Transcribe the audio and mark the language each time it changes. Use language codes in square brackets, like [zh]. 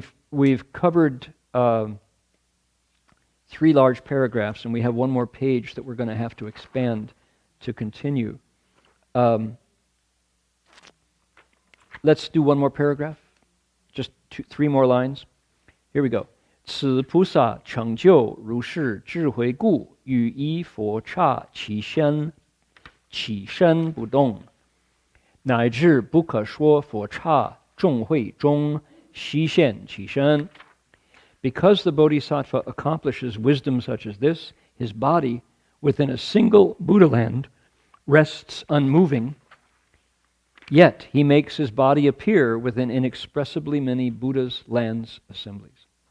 [en] We've covered 3 large paragraphs, and we have one more page that we're going to have to expand to continue. Let's do one more paragraph, just 3 more lines. Here we go. [zh] 此菩萨成就如是智慧故，与依佛刹其身不动，乃至不可说佛刹众会中悉现其身。 [en] Because the Bodhisattva accomplishes wisdom such as this, his body, within a single Buddha land, rests unmoving, yet he makes his body appear within inexpressibly many Buddha's lands assemblies.